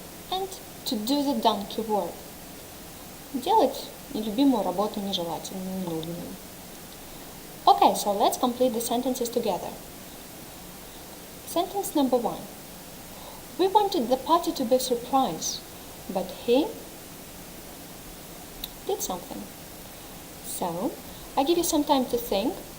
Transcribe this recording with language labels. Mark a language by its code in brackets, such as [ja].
[en] And to do the donkey work. [ru] Делать нелюбимую работу, нежелательную, нудную. [en] Okay, so let's complete the sentences together. Sentence number 1. We wanted the party to be surprised, but he did something. So, I give you some time to think.